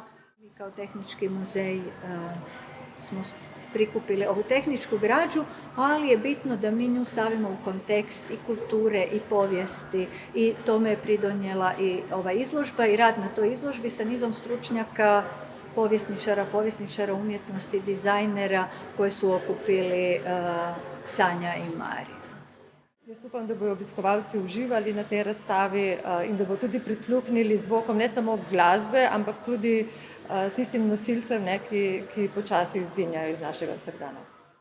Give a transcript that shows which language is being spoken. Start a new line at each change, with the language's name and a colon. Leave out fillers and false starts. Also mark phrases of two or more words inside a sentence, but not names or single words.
Croatian: Mi kao Tehnički muzej smo prikupili ovu tehničku građu, ali je bitno da mi nju stavimo u kontekst i kulture i povijesti i tome je pridonijela i ova izložba i rad na toj izložbi sa nizom stručnjaka, povjesničara umjetnosti, dizajnera koji su okupili Sanja i Mari.
Slovenian: Jaz upam, da bodo obiskovalci uživali na tej razstavi in da bodo tudi prisluhnili zvokom ne samo glasbe, ampak tudi tistim nosilcem, ki počasi izginjajo iz našega vsakdana.